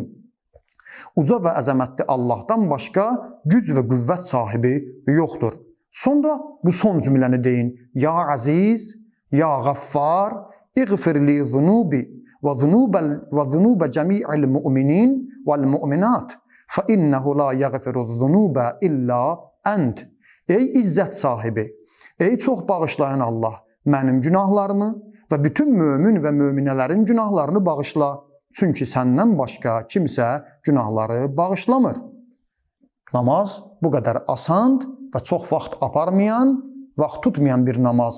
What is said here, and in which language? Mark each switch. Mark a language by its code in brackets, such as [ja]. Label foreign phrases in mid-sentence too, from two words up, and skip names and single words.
[az] Uca və əzəmətli Allahdan başqa güc və qüvvət sahibi yoxdur. Sonra bu son cümləni deyin. [ar] يا عزيز يا غفار اغفر لي ذنوبي وذنوب جميع المؤمنين والمؤمنات. فَإِنَّهُ لَا يَغْفِرُ الذُّنُوبَ إِلَّا أَنْتِ. [az] Ey izzət sahibi, ey çox bağışlayan Allah, mənim günahlarımı və bütün mömin və möminələrin günahlarını bağışla. Çünki səndən başqa kimsə günahları bağışlamır. Namaz bu qədər asan və çox vaxt aparmayan, vaxt tutmayan bir namaz.